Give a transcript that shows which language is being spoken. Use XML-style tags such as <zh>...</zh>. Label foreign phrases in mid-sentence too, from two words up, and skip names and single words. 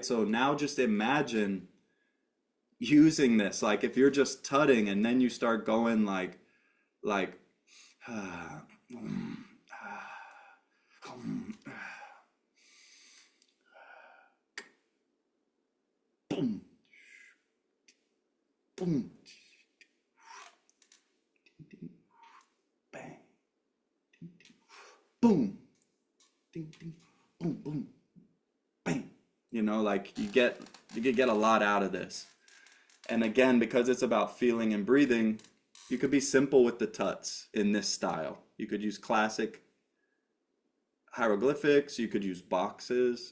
<en>So now just imagine using this, like if you're just tutting and then you start going like ah, boom, boom, bang, boom, ding, ding, boom, boom, bang. Like you could get a lot out of this. And again, because it's about feeling and breathing, you could be simple with the tuts in this style. You could use classic hieroglyphics, you could use boxes.</en>